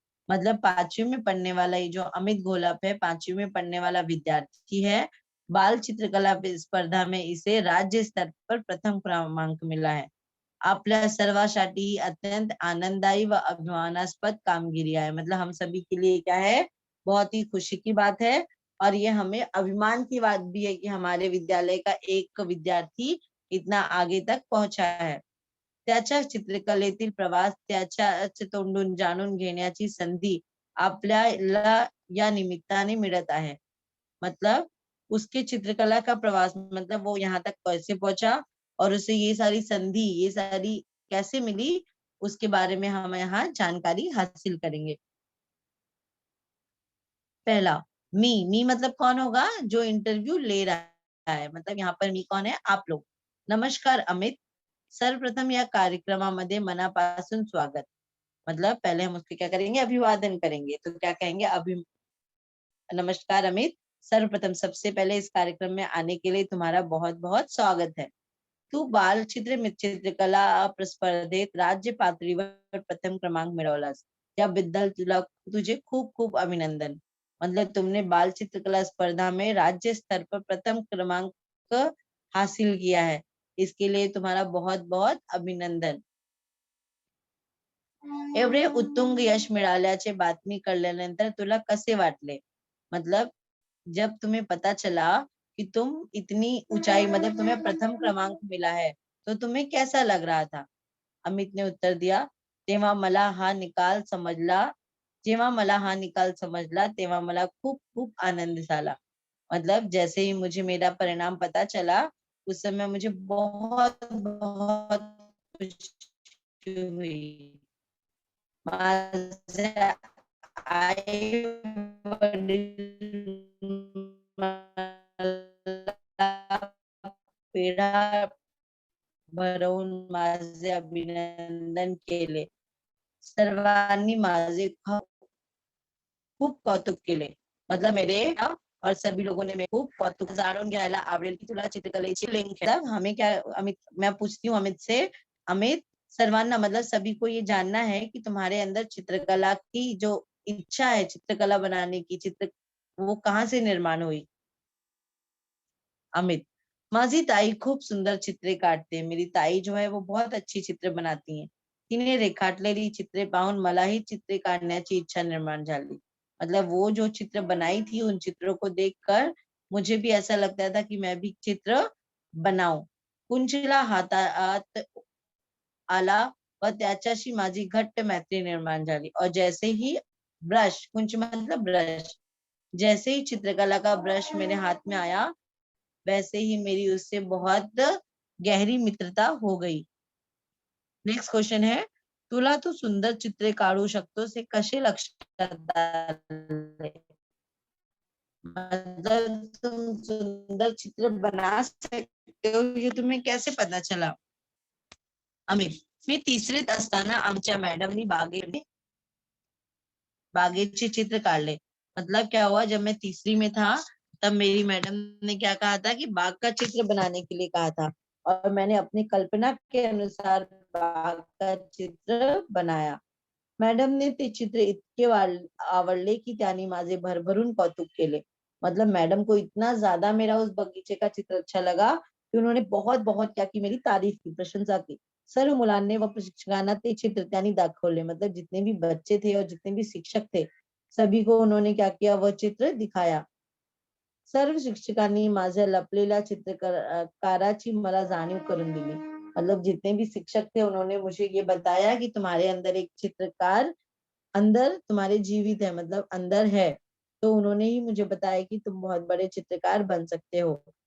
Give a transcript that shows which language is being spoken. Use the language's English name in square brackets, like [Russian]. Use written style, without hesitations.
[Hindi] मतलब 5वीं में पढ़ने वाला ये जो अमित घोलप है, 5वीं में पढ़ने वाला विद्यार्थी है. बाल चित्रकला स्पर्धा में इसे राज्य स्तर पर प्रथम क्रमांक मिला है. [Marathi] आपल्या सर्वांसाठी ही अत्यंत आनंददायी व अभिमानास्पद कामगिरी है. [Hindi] मतलब हम सभी के लिए क्या है, बहुत ही खुशी की बात है और ये हमें अभिमान की बात भी है कि हमारे विद्यालय का एक विद्यार्थी इतना आगे तक पहुंचा है. [Marathi] त्याच्या चित्रकलेतील प्रवास त्याच्याच तोंडून जाणून घेण्याची संधी आपल्याला या निमित्ताने मिळत आहे. [Hindi] मतलब उसके चित्रकला का प्रवास, मतलब वो यहाँ तक कैसे पहुंचा और उसे ये सारी संधि, ये सारी कैसे मिली, उसके बारे में हम यहाँ जानकारी हासिल करेंगे. पहला, मी मतलब कौन होगा, जो इंटरव्यू ले रहा है. मतलब यहाँ पर मी कौन है, आप लोग. [Marathi] नमस्कार अमित, सर्वप्रथम या कार्यक्रमामध्ये मनापासून स्वागत. [Hindi] मतलब पहले हम उसके क्या करेंगे, अभिवादन करेंगे. तो क्या कहेंगे, नमस्कार अमित, सर्वप्रथम सबसे पहले इस कार्यक्रम में आने के लिए तुम्हारा बहुत बहुत स्वागत है. [Marathi] तू चित्रकला स्पर्धेत राज्य पातळीवर प्रथम क्रमांक मिळवलास, त्याबद्दल तुझे खूप खूप अभिनंदन. [Hindi] मतलब तुमने बाल चित्रकला स्पर्धा में राज्य स्तर पर प्रथम क्रमांक हासिल किया है, इसके लिए तुम्हारा बहुत बहुत अभिनंदन. [Marathi] एवढे उत्तुंग यश मिळाल्याचे बातमी कळल्यानंतर तुला कसे वाटले. [Hindi] मतलब जब तुम्हें पता चला कि तुम इतनी ऊंचाई, मतलब तुम्हें प्रथम क्रमांक मिला है, तो तुम्हें कैसा लग रहा था. अमित ने उत्तर दिया, [Marathi] जेव्हा मला हा निकाल समजला तेव्हा मला खूप खूप आनंद झाला. [Hindi] मतलब जैसे ही मुझे मेरा परिणाम पता चला, उस समय मुझे बहुत बहुत खुशी हुई. [Marathi] माझे आई वडील मला पेढा भरवून माझे अभिनंदन केले. सर्वांनी माझे खूप कौतुक केले. [Hindi] मतलब मेरे और सभी लोगों ने मेरे खूप कौतुक. [Marathi] जाणून घ्यायला आवडेल की तुला चित्रकलेची लिंक है. [Hindi] हमें क्या, अमित, मैं पूछती हूँ अमित से, अमित, सर्वांना मतलब सभी को ये जानना है कि तुम्हारे अंदर चित्रकला की जो इच्छा है, चित्रकला बनाने की, वो कहाँ से निर्माण हुई. [Marathi] अमित, माझी ताई खूप सुंदर चित्रे काढते. [Hindi] मेरी ताई जो है वो बहुत अच्छी चित्र बनाती है. [Marathi] तिने रेखाटलेली चित्रे पाहून मलाही चित्रे काढण्याची इच्छा निर्माण झाली. [Hindi] मतलब वो जो चित्र बनाई थी, उन चित्रों को देखकर मुझे भी ऐसा लगता था कि मैं भी चित्र बनाऊं. [Marathi] कुंचला हातात आला व त्याच्याशी माझी घट्ट मैत्री निर्माण झाली. [Hindi] और जैसे ही ब्रश, कुंच मतलब ब्रश, जैसे ही चित्रकला का ब्रश मेरे हाथ में आया, वैसे ही मेरी उससे बहुत गहरी मित्रता हो गई. [Marathi] नेक्स्ट क्वेश्चन है, तुला तू सुंदर चित्रे काढू शकतोस हे कसे लक्षात आले. [Hindi] मतलब तुम सुंदर चित्र बना सकते हो, ये तुम्हें कैसे पता चला. [Marathi] अमित, मी तिसरीत असताना आमच्या मॅडमनी बागेचे चित्र काढले. [Hindi] मतलब क्या हुआ, जब मैं तीसरी में था तब मेरी मैडम ने क्या कहा था कि बाग का चित्र बनाने के लिए कहा था और मैंने अपनी कल्पना के अनुसार बाग का चित्र बनाया. [Marathi] मॅडम ने ते चित्र इतके आवडले की त्यांनी माझे भरभरून कौतुक केले. [Hindi] मतलब मैडम को इतना ज्यादा मेरा उस बगीचे का चित्र अच्छा लगा कि उन्होंने बहुत बहुत क्या की, मेरी तारीफ की, प्रशंसा की. [Marathi] सर्व मुलांनी व प्रशिक्षकांना ते चित्र त्यांनी दाखवले. [Hindi] मतलब जितने भी बच्चे थे और जितने भी शिक्षक थे, सभी को उन्होंने क्या किया, वह चित्र दिखाया. [Marathi] सर्व शिक्षकांनी माझ्या लपलेल्या चित्रकाराची मला जाणीव करून दिली. [Hindi] मतलब जितने भी शिक्षक थे, उन्होंने मुझे ये बताया कि तुम्हारे अंदर एक चित्रकार अंदर तुम्हारे जीवित है, मतलब अंदर है. तो उन्होंने ही मुझे बताया कि तुम बहुत बड़े चित्रकार बन सकते हो.